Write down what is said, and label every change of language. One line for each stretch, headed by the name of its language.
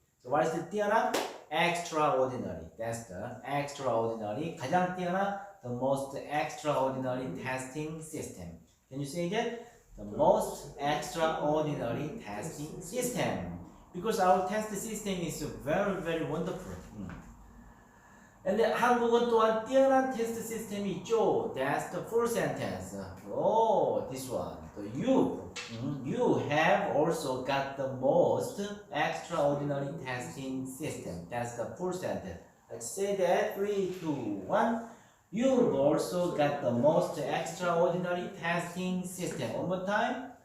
English: So what is the 뛰어난? Extraordinary. That's the extraordinary.
Korean: 가장 뛰어난,
English: the most extraordinary testing system. Can you say that? The most extraordinary testing system. Because our test system is very, very wonderful. And then
Korean: 한국은 또한 뛰어난 테스트 시스템이 있죠.
English: That's the full sentence. Oh, this one. So you have also got the most extraordinary testing system. That's the full sentence. Let's say that 3, 2, 1. You've also got the most extraordinary testing system. One more time.